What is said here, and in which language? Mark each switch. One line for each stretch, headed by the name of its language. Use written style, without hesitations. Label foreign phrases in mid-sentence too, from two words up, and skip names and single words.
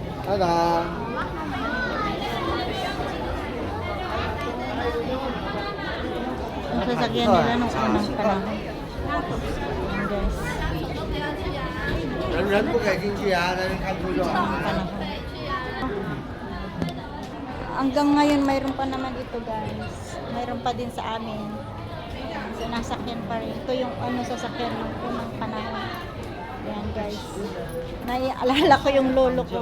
Filipino: Tada! Ang sasakyan nila nung unang panahon. Ayan guys.
Chinese: 人不给进去啊，人看不到。
Filipino: Panahon. Hanggang ngayon mayroon pa naman ito guys. Mayroon pa din sa amin. Ayan, sinasakyan pa rin. Ito yung sasakyan ng unang panahon. Ayan guys. Naialala ko yung lolo ko.